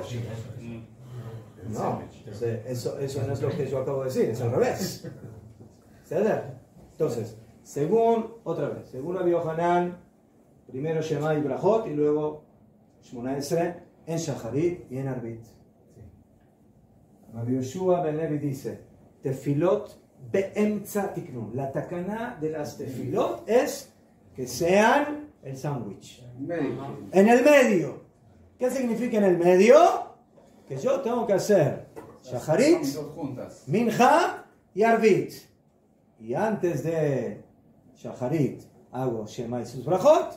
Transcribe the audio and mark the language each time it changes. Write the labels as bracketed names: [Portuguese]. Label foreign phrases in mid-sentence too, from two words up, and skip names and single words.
[Spanish] No, eso no es lo que yo acabo de decir, es al revés. Entonces, según Rabbi Yohanan, Primero Shema y Brajot y luego Shmona Esre en Shacharit y en Arbit. Rabbi Yoshua ben Levi dice, [Hebrew] Tefilot be'emtza tiknu. [Spanish] La takana de las tefilot es que sean el sándwich. En el medio. ¿Qué significa en el medio? Que yo tengo que hacer Shacharit, Mincha y Arbit. Y antes de Shacharit hago Shema y sus Brajot.